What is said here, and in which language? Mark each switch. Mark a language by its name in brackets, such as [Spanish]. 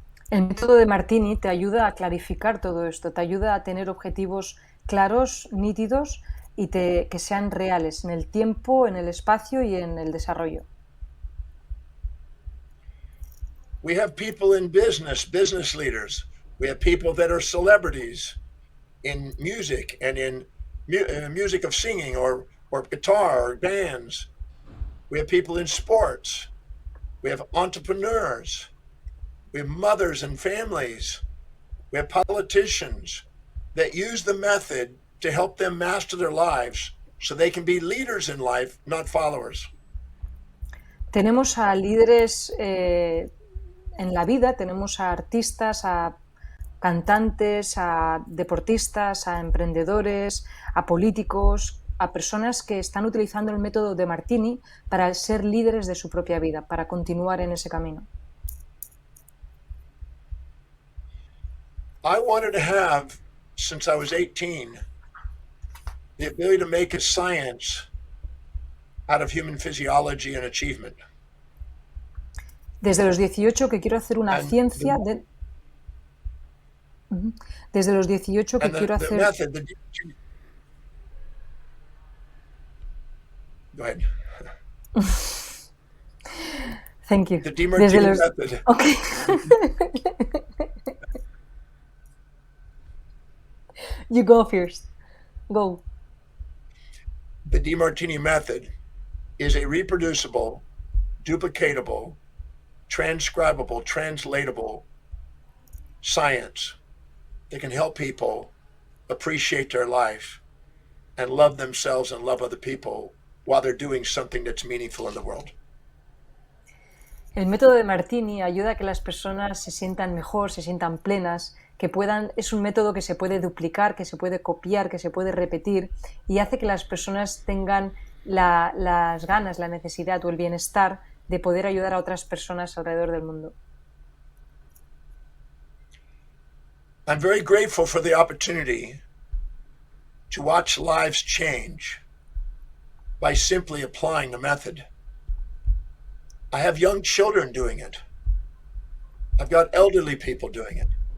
[Spanish] El método de Martini te ayuda a clarificar todo esto, te ayuda a tener objetivos claros, nítidos y que sean reales en el tiempo, en el espacio y en el desarrollo. [English] We have people in business leaders. We have people that are celebrities in music and in music of singing or guitar or bands. We have people in sports. We have entrepreneurs. We have mothers and families. We have politicians that use the method to help them master their lives so they can be leaders in life, not followers. [Spanish] Tenemos a líderes en la vida, tenemos a artistas, a cantantes, a deportistas, a emprendedores, a políticos, a personas que están utilizando el método de Martini para ser líderes de su propia vida, para continuar en ese camino. [English] I wanted to have, since I was 18, the ability to make a science out of human physiology and achievement. [Spanish] Desde los 18 que quiero hacer una ciencia de... Desde los 18 que quiero hacer... [English] Go ahead. Thank you. The D Martini Method. Okay. You go first. Go. The D Martini Method is a reproducible, duplicatable, transcribable, translatable science that can help people appreciate their life and love themselves and love other people while they're doing something that's meaningful in the world. [Spanish] El método de Martini ayuda a que las personas se sientan mejor, se sientan plenas, que puedan, es un método que se puede duplicar, que se puede copiar, que se puede repetir y hace que las personas tengan las ganas, la necesidad o el bienestar de poder ayudar a otras personas alrededor del mundo. [English] I'm very grateful for the opportunity to watch lives change by simply applying the method. I have young children doing it. I've got elderly people doing it.